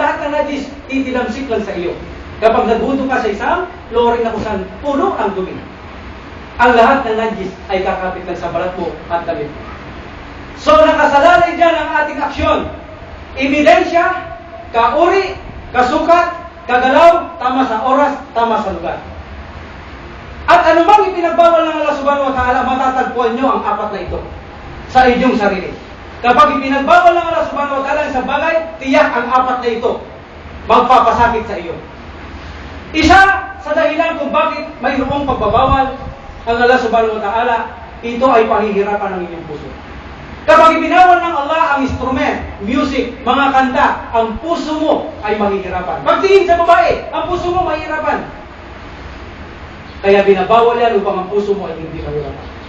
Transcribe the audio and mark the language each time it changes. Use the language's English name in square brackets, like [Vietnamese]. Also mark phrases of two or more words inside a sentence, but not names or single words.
[Filipino] Lahat ng najis, titilamsik lang sa iyo. Kapag nagbuto ka sa isang flooring na kusan puno ang dumi, ang lahat ng najis ay kakapit lang sa balat mo at damit mo. So, nakasalalay dyan ang ating aksyon. Ebidensya, kauri, kasukat, kagalaw, tama sa oras, tama sa lugar. At anumang ipinagbawal ng Allah [Arabic] سبحانه وتعالى, [Filipino] matatagpuan nyo ang 4 na ito sa inyong sarili. Kapag ipinagbawal ng Allah [Arabic] سبحانه وتعالى [Filipino] sa bagay, tiyak ang 4 na ito magpapasakit sa iyo. Isa sa dahilan kung bakit mayroong pagbabawal ang Allah [Arabic] سبحانه وتعالى, [Filipino] ito ay pahihirapan ng inyong puso. Kapag ibinawal ng Allah ang [English] instrument, music, [Filipino] mga kanta, ang puso mo ay mahihirapan. Pagtingin sa babae, ang puso mo mahihirapan. Kaya binabawal yan upang ang puso mo ay hindi mahirapan.